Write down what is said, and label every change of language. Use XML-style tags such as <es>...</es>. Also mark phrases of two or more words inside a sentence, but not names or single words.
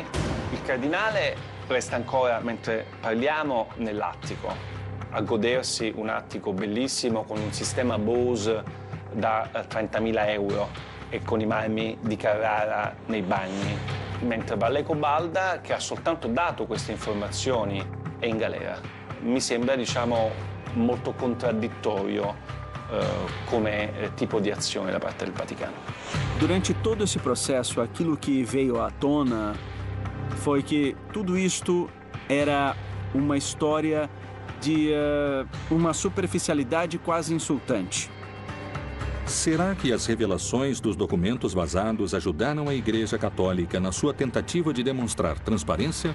<it>Il cardinale resta ancora, mentre parliamo, nell'attico, a godersi un attico bellissimo con un sistema Bose da €30.000 e con i marmi di Carrara nei bagni. Mentre Vallejo Balda, che ha soltanto dato queste informazioni, è in galera. Mi sembra, molto contraddittorio come tipo di azione da parte del Vaticano.</it> <pt>Durante todo esse processo, aquilo que veio à tona foi que tudo isto era uma história de uma superficialidade quase insultante. Será que as revelações dos documentos vazados ajudaram a Igreja Católica na sua tentativa de demonstrar transparência?</pt>